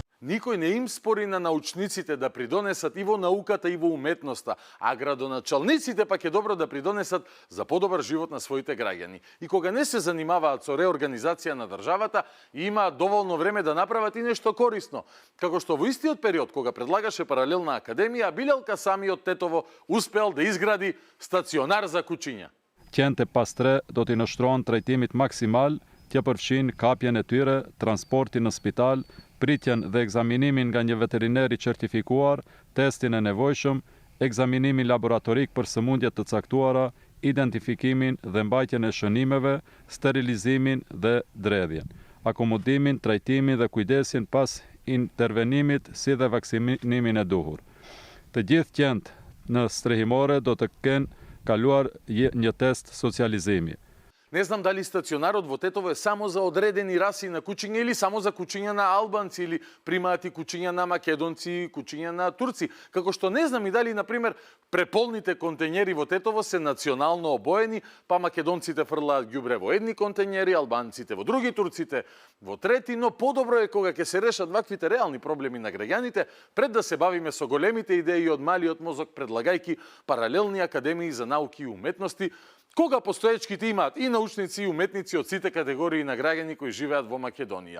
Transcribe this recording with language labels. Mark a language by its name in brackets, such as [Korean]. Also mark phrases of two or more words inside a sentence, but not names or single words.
[Macedonian] Никој не им спори на научниците да придонесат и во науката и во уметноста, а градоначалниците пак е добро да придонесат за подобар живот на своите граѓани. И кога не се занимаваат со реорганизација на државата, има доволно време да направат и нешто корисно. Како што во истиот период, кога предлагаше паралелна академија, Билелка Самиот Тетово успел да изгради стационар за кучиња. [Albanian] Qente pas 3 do t'i nështrohen trajtimit maksimal, t'ja përfshin kapjen e tyre, transportin në spital, pritjen dhe ekzaminimin nga një veteriner i certifikuar, testin e nevojshëm, ekzaminimin laboratorik për sëmundjet të caktuara, identifikimin dhe mbajtjen e shënimeve, sterilizimin dhe dredhjen, akomodimin, trajtimin dhe kujdesin pas intervenimit si dhe vaksinimin e duhur. Të gjithë qentë në strehimore do të kenë kaluar një test socializimi. [Macedonian] Не знам дали стационарот во Тетово е само за одредени раси на кучиња или само за кучиња на албанци или примаат и кучиња на македонци, кучиња на турци. Како што не знам и дали, например, преполните контењери во Тетово се национално обоени, па македонците фрлаат ѓубре во едни контењери, албанците во други, турците во трети, но подобро е кога ќе се решат ваквите реални проблеми на граѓаните, пред да се бавиме со големите идеи од малиот мозок, предлагајки паралелни академии за науки и уметности, кога постоечките имаат и научници и уметници од сите категории на граѓани кои живеат во Македонија.